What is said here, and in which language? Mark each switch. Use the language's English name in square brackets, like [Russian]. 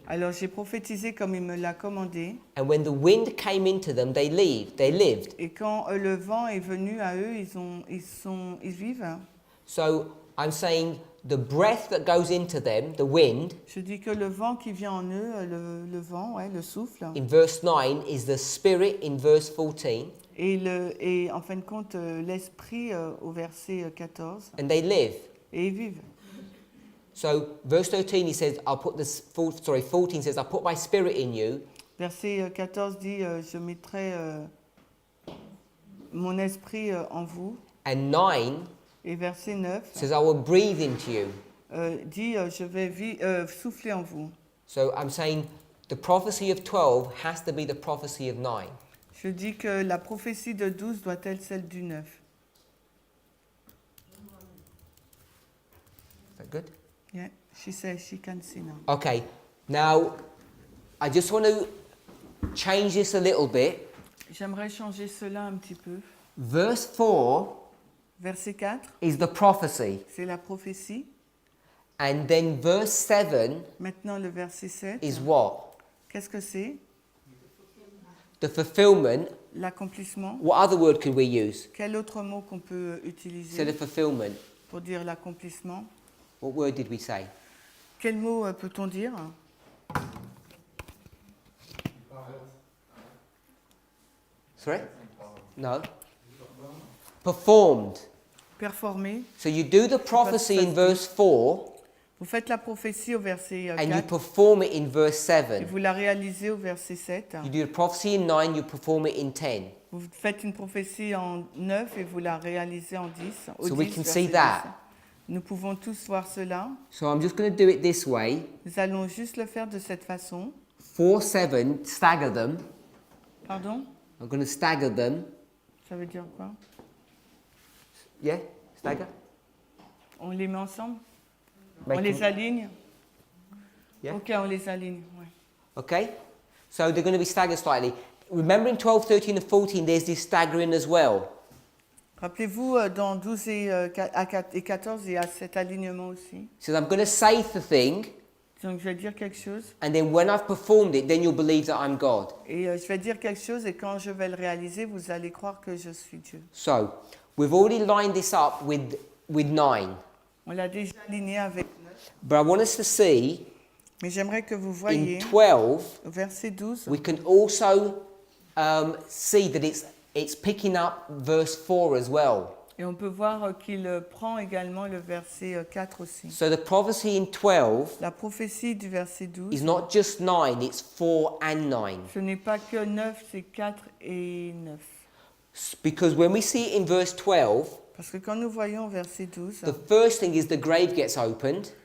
[French] Alors j'ai prophétisé comme il me l'a commandé, [English] and when the wind came into them, they lived. [French] et quand le vent est venu à eux, ils vivent. [English] So I'm saying the breath that goes into them, the wind, [French] Je dis que le vent qui vient en eux, le vent, ouais, le souffle, [English] in verse 9 is the spirit in verse 14, [French] et en fin de compte l'esprit au verset 14, [English] and they live. [French] et ils vivent. [English] So verse 13 he says, 14 says, I'll put my spirit in you, [French] Verset 14 dit je mettrai mon esprit en vous. [English] And 9 [French] Et verset 9 [English] says, I will breathe into you. [French] dit je vais souffler en vous. [English] So I'm saying the prophecy of 12 has to be the prophecy of 9. [French] Je dis que la prophétie de 12 doit être celle du 9. [English] Is that good? Yeah, she says she can see now. Okay, now I just want to change this a little bit. [French] J'aimerais changer cela un petit peu. [English] Verse 4 [French] Verset 4, [English] is the prophecy. [French] c'est la prophétie. [English] And then verse 7 [French] Maintenant, le verset 7, [English] is what? [French] qu'est-ce que c'est? [English] The fulfillment. [French] L'accomplissement. [English] What other word could we use? [French] Quel autre mot qu'on peut [English] Instead [French] utiliser [English] of fulfillment. [French] pour dire l'accomplissement? [English] What word did we say? [French] Quel mot peut-on dire? [English] Sorry? No. Performed. [French] Performer. [English] So you do the prophecy in verse 4 [French] Vous faites la prophétie au verset [English] and you [French] 4 [English] perform it in verse [French] et [English] 7. [French] vous la réalisez au verset 7. [English] You do the prophecy in 9, you perform it in 10. [French] Vous faites une prophétie en 9 et vous la réalisez en 10. Au [English] So we [French] 10, [English] can [French] verset [English] see that. [French] 10. Nous pouvons tous voir cela. [English] So I'm just going to do it this way. [French] Nous allons juste le faire de cette façon. [English] 4, 7, stagger them. [French] Pardon? [English] I'm going to stagger them. [French] Ça veut dire quoi? [English] Yeah? Stagger? [French] On les met ensemble? [English] Make [French] On les [English] them- [French] aligne? [English] Yeah. [French] Ok, on les aligne. Ouais. [English] Okay? So they're going to be staggered slightly. Remember in 12, 13 and 14 there's this staggering as well. [French] Rappelez-vous, dans 12 et 14, il y a cet alignement aussi. [English] It says I'm going to say the thing [French] Donc, je vais dire quelque chose [English] and then when I've performed it then you'll believe that I'm God. [French] et je vais dire quelque chose et quand je vais le réaliser, vous allez croire que je suis Dieu. [English] So we've already lined this up with 9. [French] On l'a déjà aligné avec. [English] But I want us to see [French] Mais j'aimerais que vous [English] in [French] voyez [English] 12 [French] au verset 12, [English] we can also see that it's picking up verse 4 as well. [French] et on peut voir qu'il prend également le verset 4 aussi. [English] So the prophecy in 12 [French] La prophétie du verset 12, [English] is not just 9, it's 4 and 9. [French] ce n'est pas que 9, c'est 4 et 9. [English] Because when we see it in verse 12, [French] Parce que quand nous voyons au verset 12, [English] the first thing is the grave gets opened,